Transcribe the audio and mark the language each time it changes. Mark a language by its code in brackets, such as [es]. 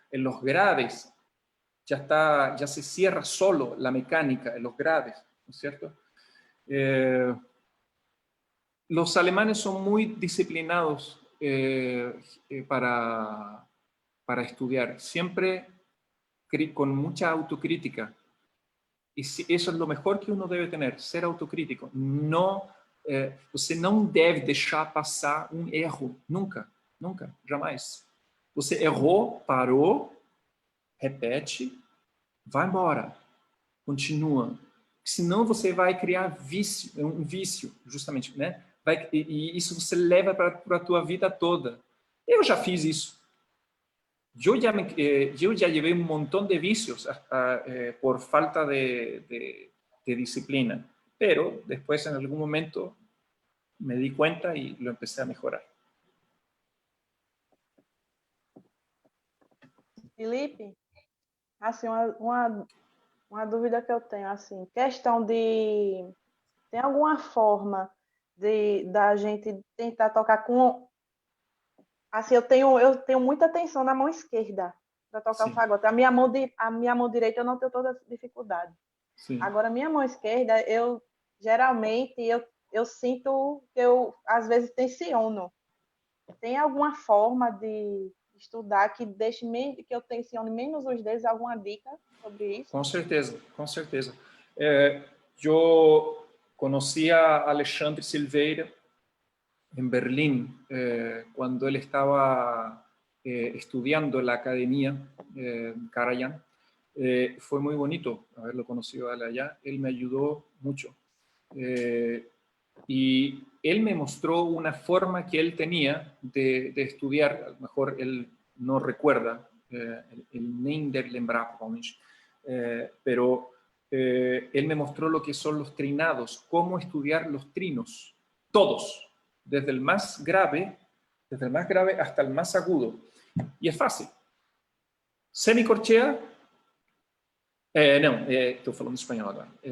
[es] En los graves ya se cierra solo la mecánica, en los graves, ¿no es cierto? Los alemanes son muy disciplinados para estudiar, siempre con mucha autocrítica. [pt] E isso é o melhor que uno deve ter, ser autocrítico. Não, você não deve deixar passar um erro, nunca, nunca, jamais. Você errou, parou, repete, vai embora, continua. Senão você vai criar um vício, justamente, né? E isso você leva para a tua vida toda. Eu já fiz isso. [es] Yo ya llevé un montón de vicios por falta de disciplina, pero después en algún momento me di cuenta y lo empecé a mejorar. [pt] Felipe, assim, uma dúvida que eu tenho, assim, questão de... Tem alguma forma da gente tentar tocar com... Assim, eu tenho muita tensão na mão esquerda para tocar o fagote. A minha mão direita eu não tenho toda essa dificuldade. Sim. Agora, a minha mão esquerda, geralmente eu sinto que eu, às vezes, tensiono. Tem alguma forma de estudar que que eu tensione menos os dedos? Alguma dica sobre isso? Com certeza, com certeza. Eu conheci a [es] Alexandre Silveira en Berlín, cuando él estaba estudiando en la academia Karajan. Fue muy bonito haberlo conocido allá. Él me ayudó mucho. Y él me mostró una forma que él tenía de estudiar. A lo mejor él no recuerda el Neinder Lembrap, pero él me mostró lo que son los trinados, cómo estudiar los trinos, todos. Desde el más grave hasta el más agudo. Y es fácil. Semicorchea. [pt] Não, estou falando espanhol agora.